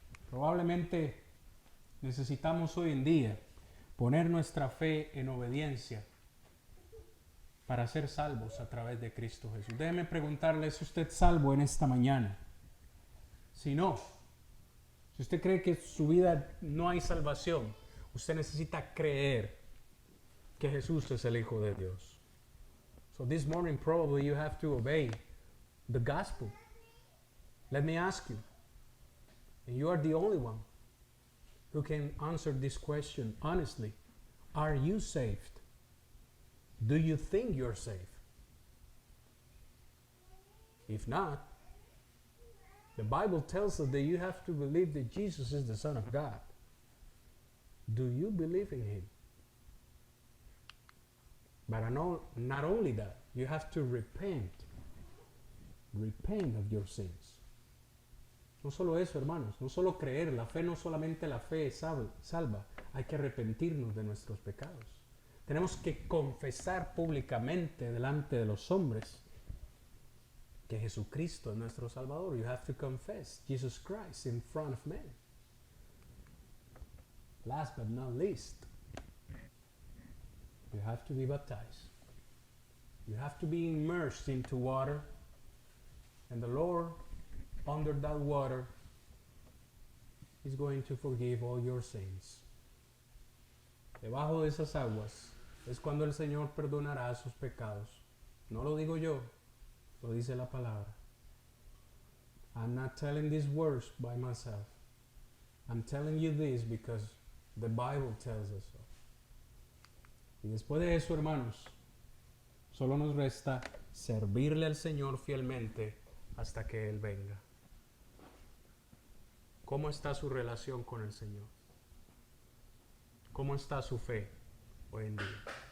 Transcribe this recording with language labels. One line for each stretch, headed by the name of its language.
Spanish: Probablemente necesitamos hoy en día poner nuestra fe en obediencia para ser salvos a través de Cristo Jesús. Déjeme preguntarle, ¿es usted salvo en esta mañana? Si no, si usted cree que en su vida no hay salvación, usted necesita creer que Jesús es el Hijo de Dios.
English: So this morning probably you have to obey the gospel. Let me ask you, and you are the only one who can answer this question honestly. Are you saved? Do you think you're saved? If not, the Bible tells us that you have to believe that Jesus is the Son of God. Do you believe in Him? But not only that, you have to repent. Repent of your sins.
Spanish: No solo eso, hermanos, no solo creer, la fe no solamente la fe salva, hay que arrepentirnos de nuestros pecados. Tenemos que confesar públicamente delante de los hombres que Jesucristo es nuestro Salvador.
English: You have to confess Jesus Christ in front of men. Last but not least, you have to be baptized. You have to be immersed into water, and the Lord, under that water, is going to forgive all your sins.
Spanish: Debajo de esas aguas es cuando el Señor perdonará sus pecados. No lo digo yo, lo dice la palabra.
English: I'm not telling these words by myself. I'm telling you this because the Bible tells us so.
Spanish: Y después de eso, hermanos, solo nos resta servirle al Señor fielmente hasta que Él venga. ¿Cómo está su relación con el Señor? ¿Cómo está su fe hoy en día?